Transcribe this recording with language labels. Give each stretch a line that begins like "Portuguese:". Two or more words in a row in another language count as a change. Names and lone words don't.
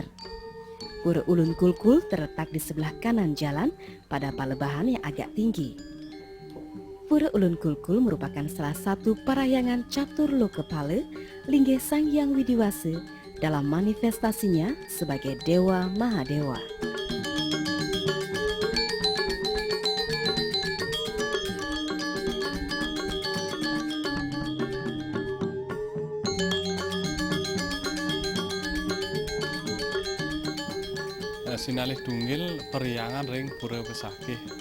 Indonesian: Pura Ulun Kulkul terletak di sebelah kanan jalan pada palebahan yang agak tinggi. Pura Ulun Kulkul merupakan salah satu parayangan Catur Lokapala Linggih Sang Hyang Widiwasa dalam manifestasinya sebagai Dewa Mahadewa.
Balinese: Sinalih tunggil periangan ring Pura Besakih.